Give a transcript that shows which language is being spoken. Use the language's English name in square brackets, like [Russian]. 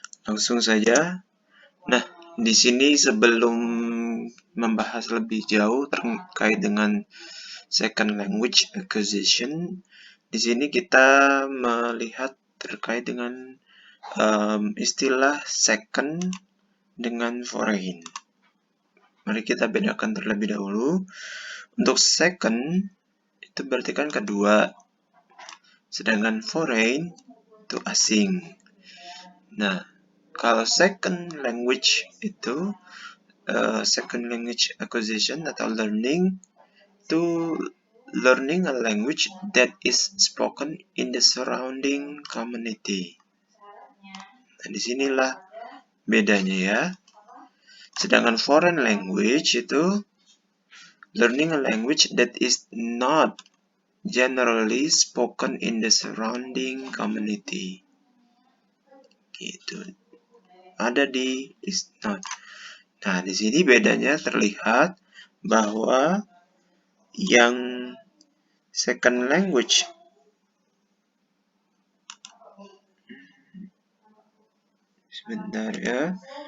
[Indonesian] Langsung saja. Nah, di sini sebelum membahas lebih jauh terkait dengan second language acquisition, di sini kita melihat terkait dengan istilah second dengan foreign. Mari kita bedakan terlebih dahulu. Untuk second itu berarti kan kedua, sedangkan foreign itu asing. Nah, kalau [English] second language itu second language acquisition atau learning itu learning a language that is spoken in the surrounding community. [Indonesian] Nah, disinilah bedanya ya. Sedangkan [English] foreign language itu learning a language that is not generally spoken in the surrounding community. [Indonesian] Gitu. Ada di is not. Nah, di sini bedanya terlihat bahwa yang second language sebentar ya.